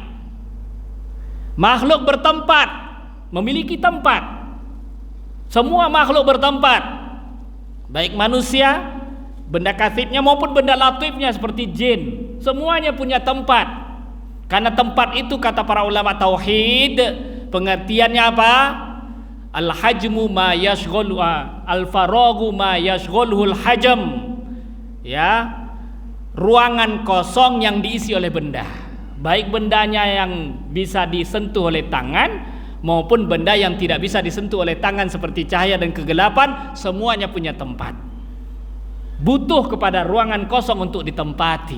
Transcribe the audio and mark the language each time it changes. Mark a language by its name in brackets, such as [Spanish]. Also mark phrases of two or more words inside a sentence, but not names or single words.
[Indonesian] Makhluk bertempat, memiliki tempat. Semua makhluk bertempat, baik manusia, benda kasibnya maupun benda latifnya seperti jin, semuanya punya tempat. Karena tempat itu kata para ulama tauhid, pengertiannya apa? [Arabic] الحَجْمُ ما يَشْغَلُ، الفَراغُ ما يَشْغَلُهُ الحَجْمُ. [Indonesian] Ya, ruangan kosong yang diisi oleh benda, baik bendanya yang bisa disentuh oleh tangan maupun benda yang tidak bisa disentuh oleh tangan seperti cahaya dan kegelapan, semuanya punya tempat. Butuh kepada ruangan kosong untuk ditempati.